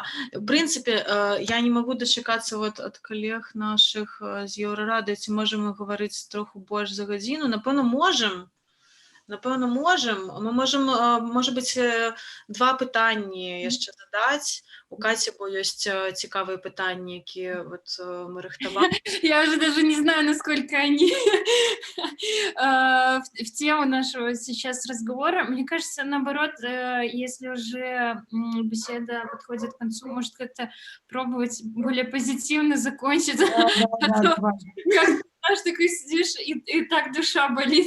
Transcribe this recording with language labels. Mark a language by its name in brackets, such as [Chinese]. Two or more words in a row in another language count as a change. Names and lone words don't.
[Belarusian] В прынцыпе, я не магу дачакацца вот ад калег нашых з Еўрарады, ці можам мы гаварыць троху больш за гадзіну. Напэўна, можам. Мы можам, можа быць, два пытанні яшчэ задаць. У Каці, бо ёсць цікавыя пытанні, якія вот мы рыхтавалі. [Russian] Я уже даже не знаю, насколько они в тему нашего сейчас разговора. Мне кажется, наоборот, если уже беседа подходит к концу, может как-то пробовать более позитивно закончить. Знаешь, такой сидишь, и так душа болит.